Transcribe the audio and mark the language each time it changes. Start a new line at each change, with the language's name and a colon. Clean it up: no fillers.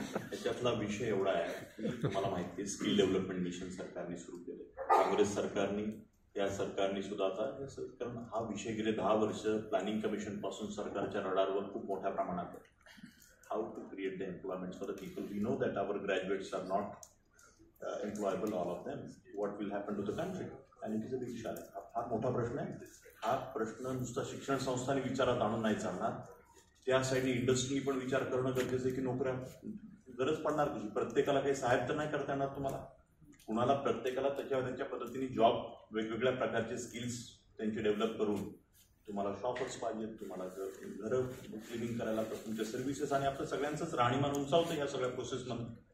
Marathi: त्याच्यातला विषय एवढा आहे की तुम्हाला माहिती आहे, स्किल डेव्हलपमेंट मिशन सरकारने सुरू केलं, काँग्रेस सरकारने, या सरकारने सुद्धा आता, कारण हा विषय गेले 10 वर्ष प्लॅनिंग कमिशन पासून सरकारच्या रडारवर खूप मोठ्या प्रमाणात आहे.
English: How to create the employment for the people. We know that our graduates are not employable all of them. What will happen to the country? आणि it is a big challenge.
Marathi: हा फार मोठा प्रश्न आहे. हा प्रश्न नुसता शिक्षण संस्थांनी विचारात आणून नाही चालणार, त्यासाठी इंडस्ट्रीनी पण विचार करणं गरजेचं आहे की नोकऱ्या गरज पडणार कशी. प्रत्येकाला काही साहेब तर नाही करता येणार तुम्हाला, कुणाला प्रत्येकाला त्यांच्या पद्धतीने जॉब, वेगवेगळ्या प्रकारचे स्किल्स त्यांचे डेव्हलप करून तुम्हाला शॉपर्स पाहिजेत, तुम्हाला घरं क्लिनिंग करायला, तर तुमच्या सर्व्हिसेस आणि आपलं सगळ्यांचंच राहणीमान उंचावतं ह्या सगळ्या प्रोसेसमध्ये.